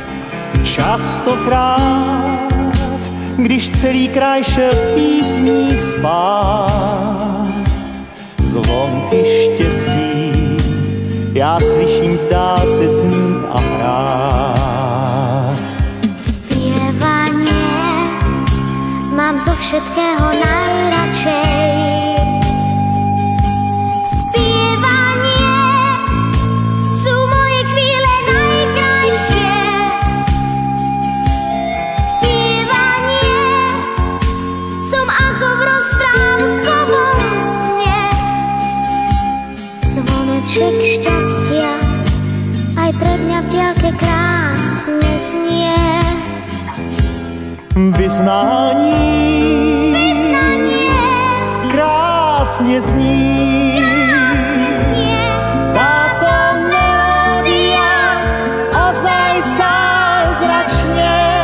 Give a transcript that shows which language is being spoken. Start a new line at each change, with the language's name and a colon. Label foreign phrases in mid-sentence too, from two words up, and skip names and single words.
Czech: Častokrát, když celý kraj šel v písních spát, zvonky štěstí já slyším v dálce znít a hrát.
Slovak: Spievanie mám zo všetkého najradšej. Spievanie sú moje chvíle najkrajšie. Spievanie som ako v rozprávkovom sne. Zvoneček šťastia aj pre mňa v diaľke krásne znie.
Czech: Vyznání krásně zní,
Slovak: táto melódia ozaj zázračně.